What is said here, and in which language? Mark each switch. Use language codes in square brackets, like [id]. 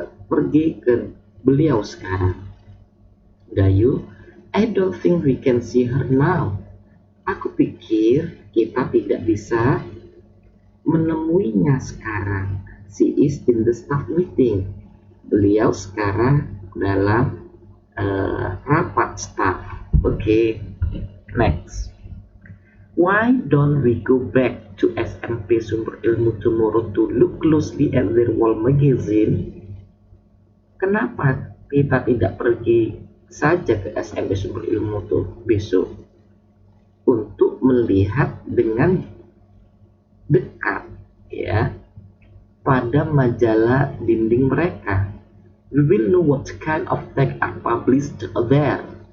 [id] Pergi ke beliau sekarang. [en] Dayu, I don't think we can see her now. [id] Aku pikir kita tidak bisa menemuinya sekarang. [en] She is in the staff meeting. [id] Beliau sekarang dalam rapat staff. [en] Okay, next. Why don't we go back to SMP Sumber Ilmu tomorrow to look closely at their wall magazine? [id] Kenapa kita tidak pergi saja ke SMP Sumber Ilmu tuh besok untuk melihat dengan dekat pada majalah dinding mereka? [en] We will know what kind of text are published there.